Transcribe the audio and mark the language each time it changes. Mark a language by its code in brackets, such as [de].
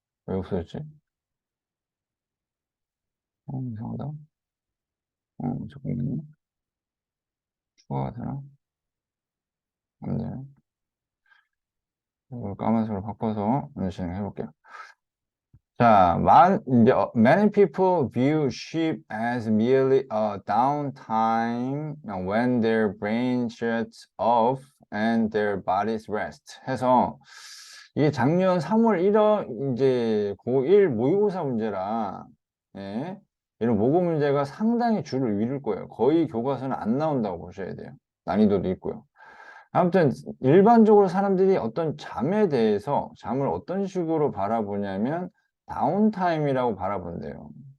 [ko] 왜 없어졌지? 이상하다. 잠깐만요. 추가가 되나? 안 되네. 이걸 까만색으로 바꿔서 오늘 진행해 볼게요. [en] 자, 이제, many people view sheep as merely a downtime when their brain shuts off and their bodies rest. [ko] 해서, 이게 작년 3월 1월, 이제 고1 모의고사 문제라, 예, 이런 모고 문제가 상당히 줄을 이룰 거예요. 거의 교과서는 안 나온다고 보셔야 돼요. 난이도도 있고요. 아무튼 일반적으로 사람들이 어떤 잠을 어떤 식으로 바라보냐면 다운타임이라고 바라본대요.